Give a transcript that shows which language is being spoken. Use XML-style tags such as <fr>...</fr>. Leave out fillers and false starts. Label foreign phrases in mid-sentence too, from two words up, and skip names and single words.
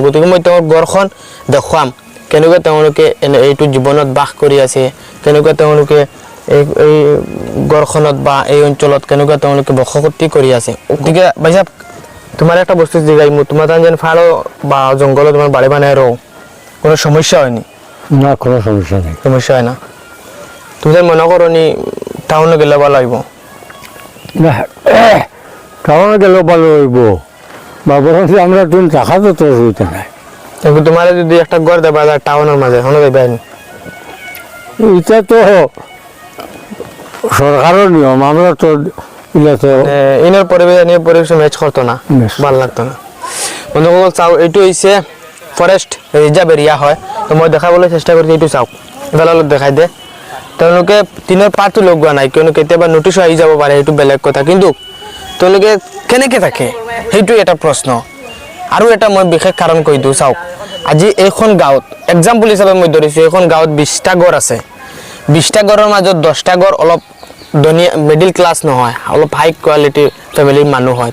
<as>গতিকে মই তেওঁৰ ঘৰখন দেখুৱাম কেনেকৈ তেওঁলোকে এইটো জীৱনত বাস কৰি আছে, কেনেকৈ তেওঁলোকে এই ঘৰখনত বা এই অঞ্চলত কেনেকৈ তেওঁলোকে বসতি কৰি আছে।</as> <bn>গতিকে ভাইসাব তোমাৰ একটা বস্তু জিগাই মোৰ, তোমাৰ তাত যেন ফালো বা জংঘলত তোমাৰ বাড়ি বানাই রো কোনো সমস্যা হয়নি? না, কোনো সমস্যা নেই, সমস্যা হয় না। তুমি যেন মনে করো নি টাউনে গেলে ভালো হইব? না, টাউনে গেলেও ভালো হইব বা বরং আমরা তুমি টাকা তো তোর হইতে নাই। কিন্তু তোমার যদি একটা ঘর দেবা যায় টাউনের মাঝে হলে দেবে এটা তো সরকারের নিয়ম, আমরা তো এটা তো ইনের পরিবেশ ম্যাচ করতো না, ভালো লাগতো না।</bn> <as>বন্ধুসকল চাও এইটো হৈছে</as> <en>forest reserve area</en> <as>হয়, তো মই দেখাবলৈ চেষ্টা কৰিছোঁ। এইটো চাওক এফালে অলপ দেখাই দে। তেওঁলোকে দিনৰ পাৰটো লগোৱা নাই, কিয়নো কেতিয়াবা নটিছো আহি যাব পাৰে, সেইটো বেলেগ কথা, কিন্তু তেওঁলোকে কেনেকৈ থাকে সেইটো এটা প্ৰশ্ন। আৰু এটা মই বিশেষ কাৰণ কৈ দিওঁ, চাওক আজি এইখন গাঁৱত এক্সাম্পল হিচাপে মই ধৰিছোঁ, এইখন গাঁৱত 20টা ঘৰ আছে, 20টা ঘৰৰ মাজত 10টা ঘৰ অলপ ধনীয়া</as> <en>middle class</en> <as>নহয়, অলপ</as> <en>high quality family</en> <as>মানুহ হয়।</as>